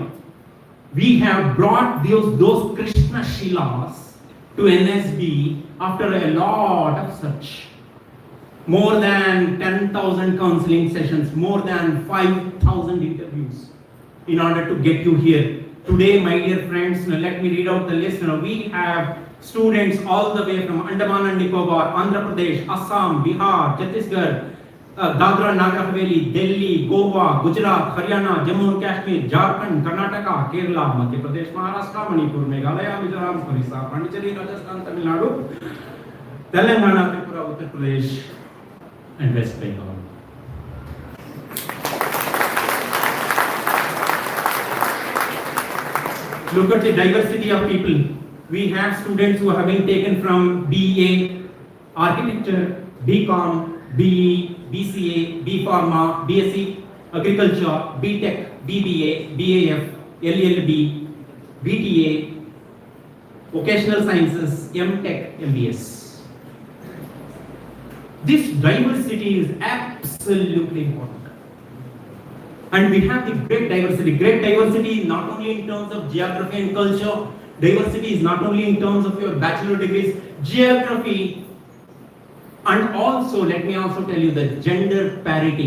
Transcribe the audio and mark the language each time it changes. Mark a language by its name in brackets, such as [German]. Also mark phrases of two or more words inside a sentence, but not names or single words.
[English] We have brought those Krishna Shilas to NSB after a lot of search. More than 10,000 counseling sessions, more than 5,000 interviews in order to get you here. Today, my dear friends, let me read out the list. We have students all the way from Andaman and Nicobar, Andhra Pradesh, Assam, Bihar, Chhattisgarh, Dadra Nagar Haveli, Delhi, Goa, Gujarat, Haryana, Jammu and Kashmir, Jharkhand, Karnataka, Kerala, Madhya Pradesh, Maharashtra, Manipur, Meghalaya, Mizoram, Orissa, Pondicherry, Rajasthan, Tamil Nadu, Telangana, Tripura, Uttar Pradesh, and West Bengal. Look at the diversity of people. We have students who have been taken from BA, Architecture, BCom, BE, BCA, B Pharma, BSc, Agriculture, BTech, BBA, BAF, LLB, BTA, vocational sciences, M.Tech, MBS. This diversity is absolutely important. And we have the great diversity. Great diversity not only in terms of geography and culture, diversity is not only in terms of your bachelor degrees, geography, and also let me also tell you the gender parity.